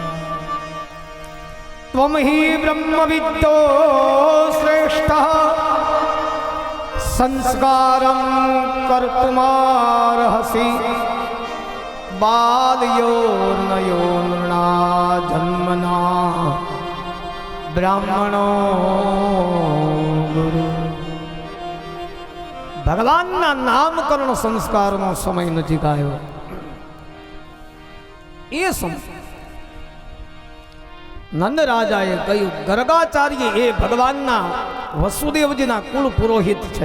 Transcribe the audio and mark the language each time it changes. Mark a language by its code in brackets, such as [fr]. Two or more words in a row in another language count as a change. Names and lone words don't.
[sa] त्वं हि ब्रह्मविद्यो श्रेष्ठः संस्कारं कर्तुमर्हसि। बाल्योर्नयो नृणा जन्मना ब्राह्मणो गुरु। [gu] ભગવાનના નામકરણ સંસ્કારનો સમય નજીક આવ્યો. એ સમય નંદ રાજાએ કહ્યું, ગર્ગાચાર્ય એ ભગવાનના વસુદેવજીના કુળ પુરોહિત છે.